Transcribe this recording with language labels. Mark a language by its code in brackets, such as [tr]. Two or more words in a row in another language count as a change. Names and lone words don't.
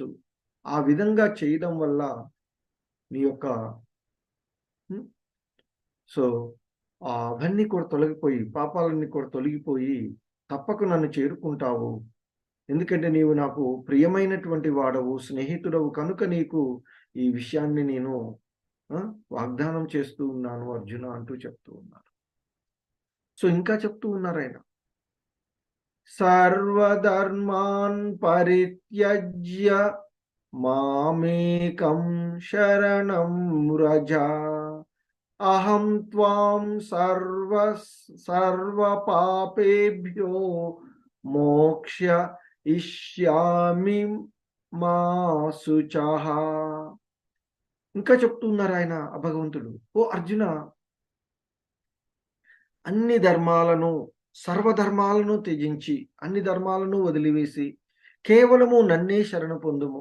[te] ఆ విధంగా చేయడం వల్ల నీ యొక్క సో అవన్నీ కూడా తొలగిపోయి, పాపాలన్నీ కూడా తొలగిపోయి తప్పక నన్ను చేరుకుంటావు. ఎందుకంటే నీవు నాకు ప్రియమైనటువంటి వాడవు, స్నేహితుడవు కనుక నీకు ఈ విషయాన్ని నేను వాగ్దానం చేస్తూ ఉన్నాను అర్జున అంటూ చెప్తూ ఉన్నారు. సో ఇంకా చెప్తూ ఉన్నారు ఆయన, [sa] సర్వధర్మాన్ పరిత్యజ్య మామేకం శరణం వ్రజ, అహం త్వాం సర్వపాపేభ్యో మోక్షయిష్యామి మా శుచః. [te] ఇంకా చెప్తున్నారు ఆయన భగవంతుడు, ఓ అర్జున, అన్ని ధర్మాలను సర్వధర్మాలను త్యజించి అన్ని ధర్మాలను వదిలివేసి కేవలము నన్నే శరణ పొందుము.